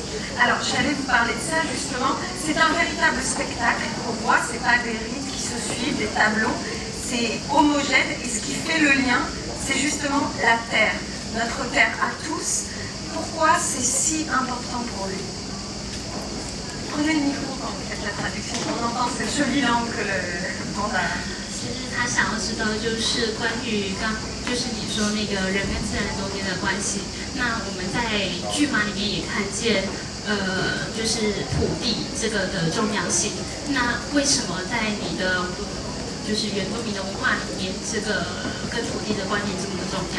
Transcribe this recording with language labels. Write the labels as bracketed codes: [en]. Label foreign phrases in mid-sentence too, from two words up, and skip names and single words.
[fr] Alors j'allais vous parler de ça justement. C'est un véritable spectacle qu'on voit, c'est pas des rites qui se suivent, des tableaux. C'est homogène et ce qui fait le lien, c'est justement la terre, notre terre à tous. Pourquoi c'est si important pour lui? Prenez le micro quand vous faites la traduction, on entend cette jolie langue que le mandarin. [zh] 其实他想要知道就是关于就是你说那个人跟自然中间的关系。那我们在剧码里面也看见，就是土地这个的重要性。那为什么在你的就是原住民的文化里面，这个跟土地的关联这么的重要？